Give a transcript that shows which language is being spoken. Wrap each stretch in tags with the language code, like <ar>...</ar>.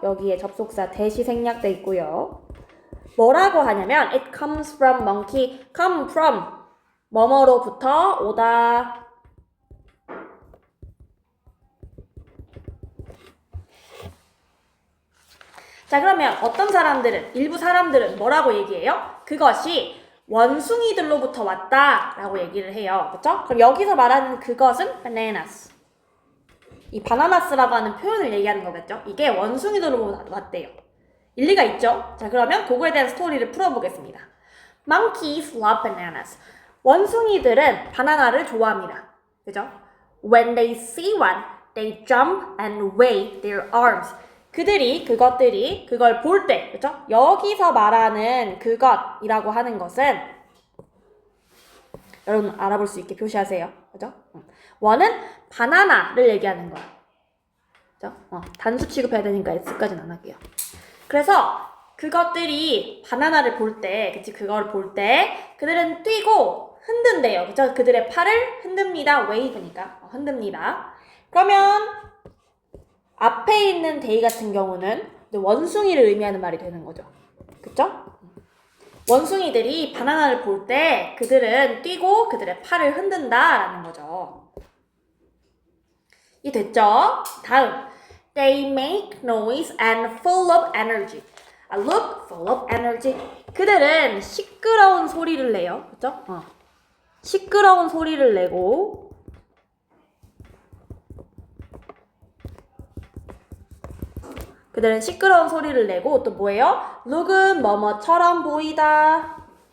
<ko>여기에 접속사 대시 생략돼 있고요. 뭐라고 하냐면</ko> <en>it comes from monkey.</en> <ko>come from 뭐뭐로부터 오다. 자, 그러면 일부 사람들은 뭐라고 얘기해요? 그것이 원숭이들로부터 왔다라고 얘기를 해요. 그쵸? 그럼 여기서 말하는 그것은 bananas. 이 바나나스라고 하는 표현을 얘기하는 거겠죠? 이게 원숭이들로부터 왔대요. 일리가 있죠? 자, 그러면 그거에 대한 스토리를 풀어보겠습니다.</ko> <en>Monkeys love bananas.</en> <ko>원숭이들은 바나나를 좋아합니다. 그죠?</ko> <en>When they see one, they jump and wave their arms.</en> <ko>그것들이 그걸 볼 때, 그죠? 여기서 말하는 그것이라고 하는 것은 여러분 알아볼 수 있게 표시하세요. 그죠? 원은 바나나를 얘기하는 거야. 그죠? 단수 취급해야 되니까 S까지는 안 할게요. 그래서 그것들이 바나나를 볼 때, 그걸 볼 때 그들은 뛰고 흔든대요. 그죠? 그들의 팔을 흔듭니다. wave니까 흔듭니다. 그러면 앞에 있는 they 같은 경우는 원숭이를 의미하는 말이 되는 거죠. 그쵸? 원숭이들이 바나나를 볼 때 그들은 뛰고 그들의 팔을 흔든다라는 거죠. 이해됐죠? 다음.</ko> <en>They make noise and full of energy. look full of energy.</en> <ko>그들은 시끄러운 소리를 내요. 그쵸? 시끄러운 소리를 내고 그들은 시끄러운 소리를 내고 또 뭐예요? look은 뭐뭐처럼 보이다.</ko>